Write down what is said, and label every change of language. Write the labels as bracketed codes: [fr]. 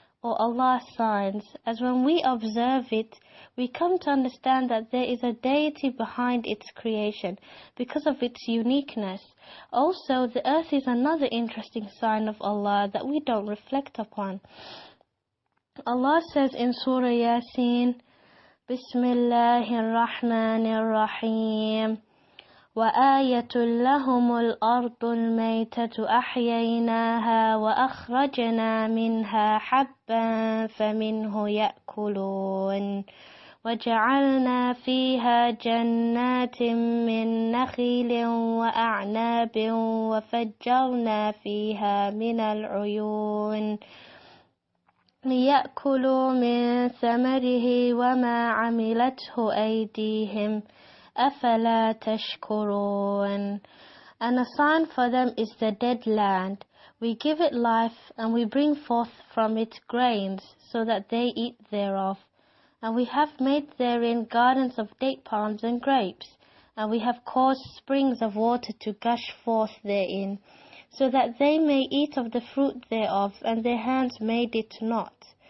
[en] or Allah's signs, as when we observe it, we come to understand that there is a deity behind its creation because of its uniqueness. Also, the earth is another interesting sign of Allah that we don't reflect upon. Allah says in Surah Yasin, Bismillahir Rahmanir Rahim, [ar] وآية لهم الأرض الميتة أحييناها وأخرجنا منها حبا فمنه يأكلون وجعلنا فيها جنات من نخيل وأعناب وفجرنا فيها من العيون ليأكلوا من ثمره وما عملته أيديهم أَفَلَا تَشْكُرُونَ. [en] And a sign for them is the dead land. We give it life, and we bring forth from it grains, so that they eat thereof. And we have made therein gardens of date palms and grapes, and we have caused springs of water to gush forth therein, so that they may eat of the fruit thereof, and their hands made it not.